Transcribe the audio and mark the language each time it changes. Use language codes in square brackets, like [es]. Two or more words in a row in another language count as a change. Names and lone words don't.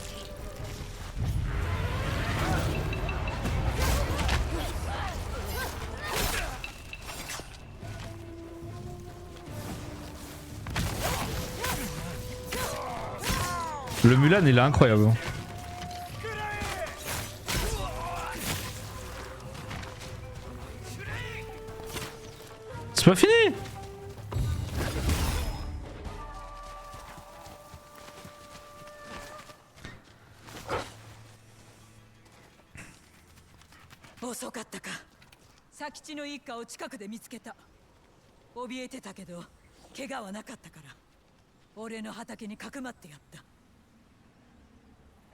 [fr] Le Mulan il est incroyable. C'est pas fini. [ja] 遅かったか。佐吉の一家を近くで見つけた。怯えてたけど怪我はなかったから俺の畑にかくまってやった。